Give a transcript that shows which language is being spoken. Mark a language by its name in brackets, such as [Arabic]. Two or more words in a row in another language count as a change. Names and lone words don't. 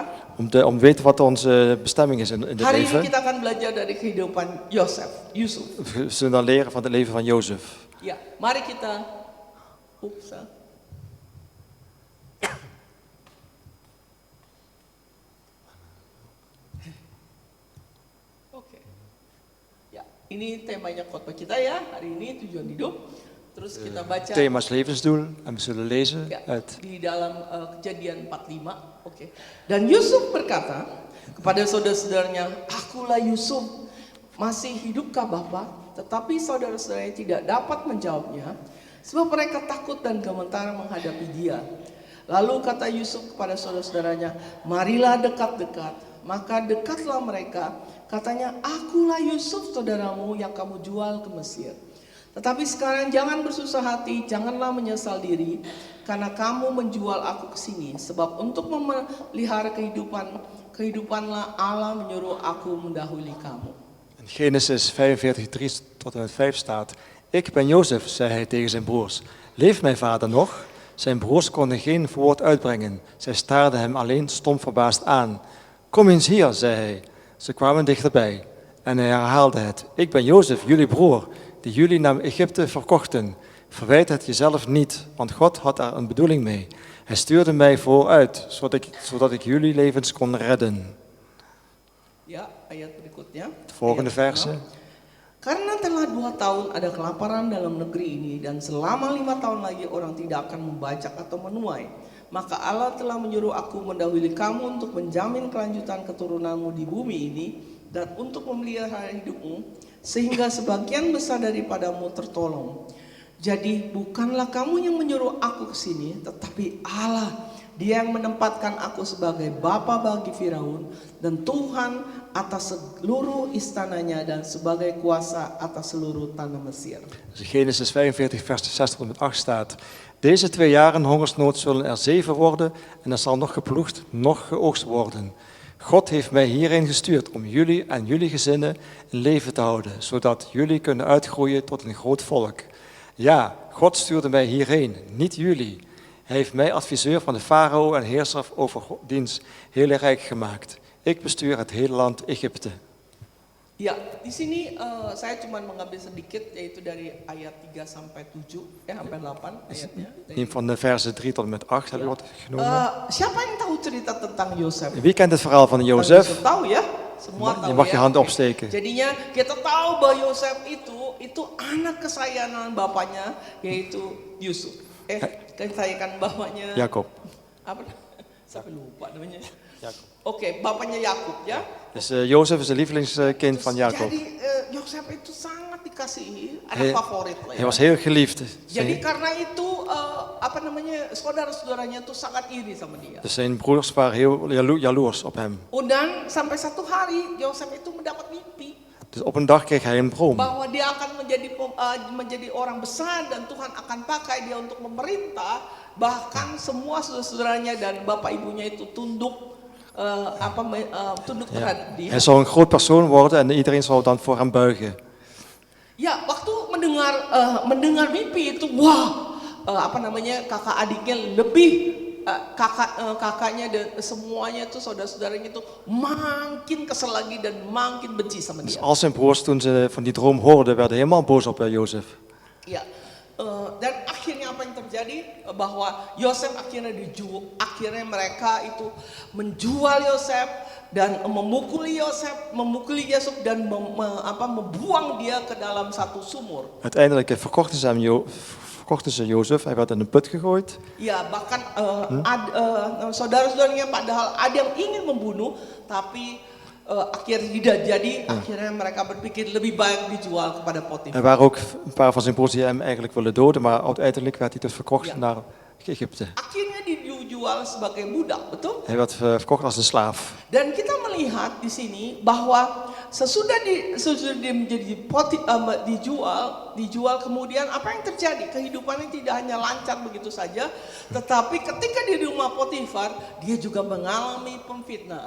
[Dutch] Om te weten wat onze bestemming is in dit [Indonesian] Hari ini [Dutch] leven. [Indonesian] kita akan belajar dari kehidupan Yusuf. [Dutch] We zullen dan leren van het leven van Jozef. [Indonesian] Ya, mari kita. Ups. Oke. Ya, ini temanya khotbah kita ya. Hari ini tujuan hidup. Terus kita baca [Dutch] Thema is levensdoel en we zullen lezen [Indonesian] ya, [Dutch] uit [Indonesian] di dalam Kejadian 45. Oke. Dan Yusuf berkata kepada saudara-saudaranya, "Akulah Yusuf. Masih hidupkah Bapa?" Tetapi saudara-saudaranya tidak dapat menjawabnya, sebab mereka takut dan gemetar menghadapi dia. Lalu kata Yusuf kepada saudara-saudaranya, "Marilah dekat-dekat." Maka dekatlah mereka. Katanya, "Akulah Yusuf saudaramu yang kamu jual ke Mesir. Tetapi sekarang jangan bersusah hati, janganlah menyesal diri, karena kamu menjual aku ke sini. Sebab untuk memelihara kehidupanlah Allah menyuruh aku mendahului kamu." [Dutch] In Genesis 45, 3 tot en met 5 staat: Ik ben Jozef, zei hij tegen zijn broers. Leeft mijn vader nog? Zijn broers konden geen woord uitbrengen. Zij staarden hem alleen stom verbaasd aan. Kom eens hier, zei hij. Ze kwamen dichterbij. En hij herhaalde het: Ik ben Jozef, jullie broer, die jullie naar Egypte verkochten. Verwijt het jezelf niet, want God had daar een bedoeling mee. Hij stuurde mij vooruit, zodat ik jullie levens kon redden. [Indonesian] Ya, ayat berikutnya. [Dutch] De volgende [Indonesian] Ayat [Dutch] verse. 6. [Indonesian] Karena telah 2 tahun ada kelaparan dalam negeri ini, dan selama 5 tahun lagi orang tidak akan membajak atau menuai. Maka Allah telah menyuruh aku mendahului kamu untuk menjamin kelanjutan keturunanmu di bumi ini, dan untuk memelihara hidupmu, sehingga sebagian besar daripadamu tertolong. Jadi bukanlah kamu yang menyuruh aku ke sini, tetapi Allah. Dia yang menempatkan aku sebagai bapa bagi Firaun dan Tuhan atas seluruh istananya dan sebagai kuasa atas seluruh tanah Mesir. [Dutch] Dus in Genesis 45, vers 6 tot en met 8 staat: Deze 2 jaren hongersnood zullen er 7 worden en er zal nog geploegd, nog geoogst worden. God heeft mij hierheen gestuurd om jullie en jullie gezinnen in leven te houden, zodat jullie kunnen uitgroeien tot een groot volk. Ja, God stuurde mij hierheen, niet jullie. Hij heeft mij adviseur van de farao en heerser over diens hele rijk gemaakt. Ik bestuur het hele land Egypte. [Indonesian] Ya, di sini saya cuma mengambil sedikit, yaitu dari ayat 3 sampai 7, sampai 8 ayatnya. [Dutch] Neem van de versen 3 tot en met 8 heb ik wat genomen. [Indonesian] Siapa yang tahu cerita tentang Yosef? [Dutch] Wie kent het verhaal van [Indonesian] Tentang [Dutch] Jozef? [Indonesian] tahu ya? Semua [Dutch] Je [Indonesian] tahu [Dutch] mag je [Indonesian] ya? [Dutch] hand [Indonesian] Oke. [Dutch] opsteken. [Indonesian] Jadinya kita tahu bahwa Yosef itu anak kesayangan bapaknya, yaitu Yusuf. Kesayangan bapaknya Jacob. apa? Sampai lupa namanya. Jacob. Oke, bapaknya Yakub ya. [Dutch] Dus Jozef is de lievelingskind van Jacob. [Indonesian] Jadi Yosef itu sangat dikasihi, [Dutch] Hij, [Indonesian] anak favorit lah [Dutch] hij [Indonesian] ya. [Dutch] was heel geliefd. [Indonesian] Jadi karena itu saudara-saudaranya itu sangat iri sama dia. [Dutch] Dus zijn broers waren heel jaloers op hem. [Indonesian] Dan sampai satu hari Yosef itu mendapat mimpi [Dutch] Dus op een dag kreeg hij een droom. [Indonesian] bahwa dia akan menjadi orang besar dan Tuhan akan pakai dia untuk memerintah, bahkan semua saudara-saudaranya dan bapak ibunya itu tunduk tunduk [Dutch] Ja. [Indonesian] terhadap dia. [Dutch] Hij zou een groot persoon worden en iedereen zou dan voor hem buigen. [Indonesian] Ya, waktu mendengar mimpi itu, wah, kakak adiknya lebih kakaknya dan semuanya itu saudara-saudaranya itu makin kesel lagi dan makin benci sama [Dutch] Dus [Indonesian] dia. [Dutch] al zijn broers, toen ze van die droom hoorden, werden helemaal boos op Jozef. [Indonesian] Ya, dan akhirnya apa yang terjadi bahwa Yosef akhirnya akhirnya mereka itu menjual Yosef dan memukuli Yusuf dan membuang dia ke dalam satu sumur. [Dutch] Uiteindelijk verkochten ze Jozef, hij werd in een put gegooid. [Indonesian] Ya, bahkan saudara-saudaranya padahal ada yang ingin membunuh, tapi akhirnya tidak jadi. Akhirnya mereka berpikir lebih baik dijual kepada Potifar. [Dutch] Er waren ook een paar van zijn broers die hem eigenlijk willen doden, maar uiteindelijk werd hij dus verkocht naar Egypte. [Indonesian] Akhirnya dijual sebagai budak, betul? [Dutch] Hij werd verkocht als een slaaf. [Indonesian] Dan kita melihat di sini bahwa sesudah dia menjadi dijual kemudian apa yang terjadi? Kehidupannya tidak hanya lancar begitu saja, tetapi ketika dia di rumah Potifar, dia juga mengalami pemfitnaan.